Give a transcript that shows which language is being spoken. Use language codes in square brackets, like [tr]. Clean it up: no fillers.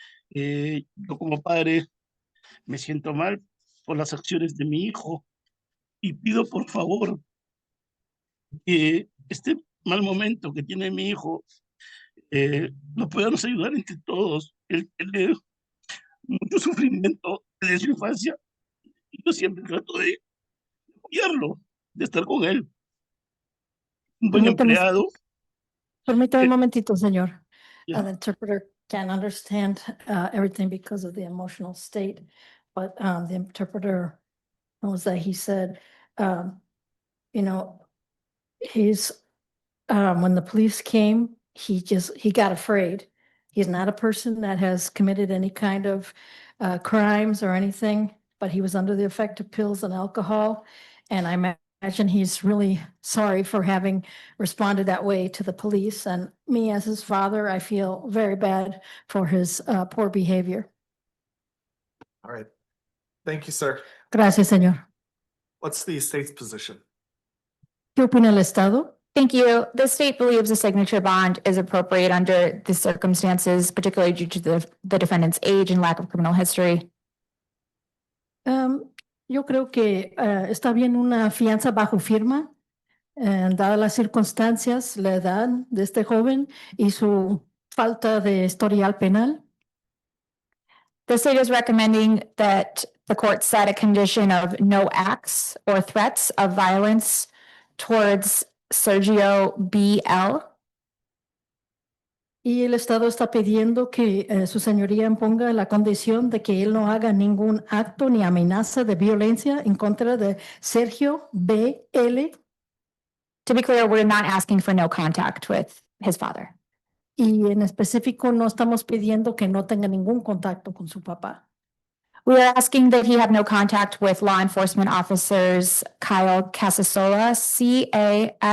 [es] Yo como padre me siento mal por las acciones de mi hijo y pido por favor que este mal momento que tiene mi hijo lo podamos ayudar entre todos. Él tiene mucho sufrimiento desde su infancia y yo siempre trato de apoyarlo, de estar con él. Un buen empleado. Permítame un momentito, señor. [en] Yeah. The interpreter can't understand everything because of the emotional state, but the interpreter knows that he said, you know, he's, when the police came, he got afraid. He's not a person that has committed any kind of crimes or anything, but he was under the effect of pills and alcohol. And I imagine he's really sorry for having responded that way to the police. And me as his father, I feel very bad for his poor behavior. All right. Thank you, sir. [es] Gracias, señor. [en] What's the state's position? [es] ¿Qué opina el Estado? [en] Thank you. The state believes a signature bond is appropriate under the circumstances, particularly due to the defendant's age and lack of criminal history. [es] Yo creo que está bien una fianza bajo firma, dadas las circunstancias, la edad de este joven y su falta de historial penal. [en] The state is recommending that the court set a condition of no acts or threats of violence towards Sergio B.L. [es] Y el Estado está pidiendo que su señoría imponga la condición de que él no haga ningún acto ni amenaza de violencia en contra de Sergio B.L. [en] To be clear, we're not asking for no contact with his father. [es] Y en específico no estamos pidiendo que no tenga ningún contacto con su papá. [en] We are asking that he have no contact with law enforcement officers Kyle Casasola, C-A-S-A-S-O-L-A.